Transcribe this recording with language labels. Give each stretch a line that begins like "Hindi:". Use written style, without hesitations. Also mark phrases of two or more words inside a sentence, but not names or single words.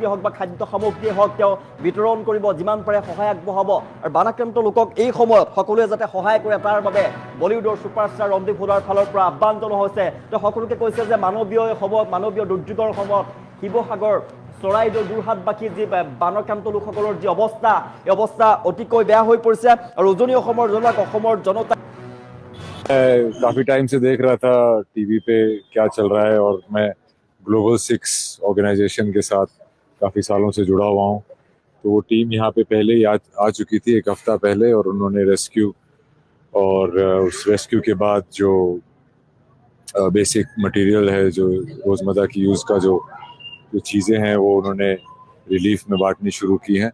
Assamese: হওক বা খাদ্য সামগ্ৰী হওক তেওঁ বিতৰণ কৰিব যিমান পাৰে সহায় আগবঢ়াব আৰু বানাক্ৰান্ত লোকক এই সময়ত সকলোৱে যাতে সহায় কৰে তাৰ বাবে বলিউডৰ ছুপাৰষ্টাৰ ৰণদীপ হুদাৰ ফালৰ পৰা আহ্বান জনোৱা হৈছে তেওঁ সকলোকে কৈছে যে মানৱীয় দুৰ্যোগৰ সময়ত শিৱসাগৰ চৰাইদেউ যোৰহাটবাসী যি বানাক্ৰান্ত লোকসকলৰ যি অৱস্থা এই অৱস্থা অতিকৈ বেয়া হৈ পৰিছে আৰু উজনি অসমৰ জনতা
Hindi: काफी टाइम से देख रहा था टीवी पे क्या चल रहा है और मैं ग्लोबल 6 ऑर्गेनाइजेशन के साथ काफ़ी सालों से जुड़ा हुआ हूँ तो वो टीम यहाँ पे पहले ही आ चुकी थी एक हफ्ता पहले, और उन्होंने रेस्क्यू और उस रेस्क्यू के बाद जो
English: basic material
Hindi: है, जो रोज़मर्रा की यूज़ का जो जो चीज़ें हैं, वो उन्होंने रिलीफ में बांटनी शुरू की हैं।